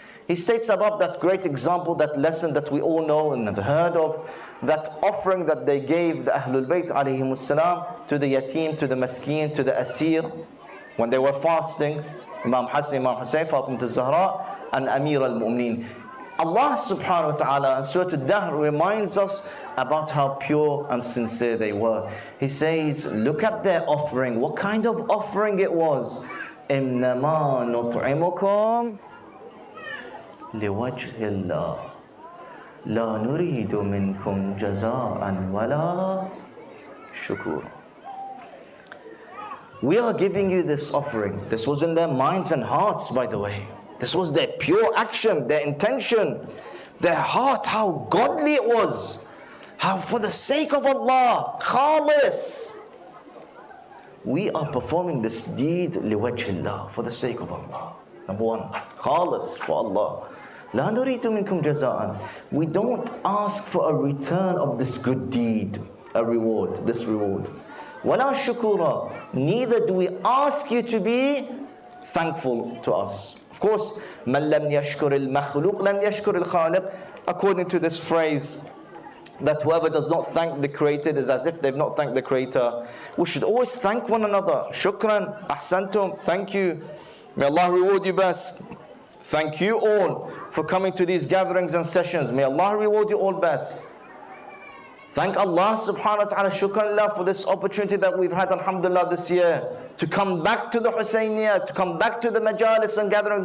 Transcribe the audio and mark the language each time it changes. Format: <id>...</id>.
<en>He states about that great example, that lesson that we all know and have heard of, that offering that they gave the Ahlul Bayt alayhimus salam to the yatim, to the maskeen, to the asir, when they were fasting, Imam Hassan, Imam Hussain, Fatimah al-Zahra, and Amir al-Mu'mineen. Allah subhanahu wa ta'ala in Surah Al-Dahr reminds us about how pure and sincere they were. He says, look at their offering. What kind of offering it was?</en> <ar>إِنَّمَا نُطْعِمُكُمْ لِوَجْهِ اللَّهِ لا نريد منكم جزاء ولا شكورا.</ar> <en>We are giving you this offering. This was in their minds and hearts, by the way. This was their pure action, their intention, their heart, how godly it was. How for the sake of Allah, khalis. We are performing this deed liwajhillah, for the sake of Allah. Number one, khalis for Allah.</en> <ar>لا نريد منكم جزاء.</ar> <en>We don't ask for a return of this good deed, a reward, this reward.</en> <ar>ولا شكورا.</ar> <en>Neither do we ask you to be thankful to us. Of course,</en> <ar>من لم يشكر المخلوق لم يشكر الخالق.</ar> <en>According to this phrase that whoever does not thank the Creator is as if they've not thanked the Creator. We should always thank one another. Shukran, ahsantum, thank you. May Allah reward you best. Thank you all for coming to these gatherings and sessions. May Allah reward you all best. Thank Allah subhanahu wa ta'ala, shukran for this opportunity that we've had, alhamdulillah, this year, to come back to the Hussainiyah, to come back to the majalis and gatherings.</en>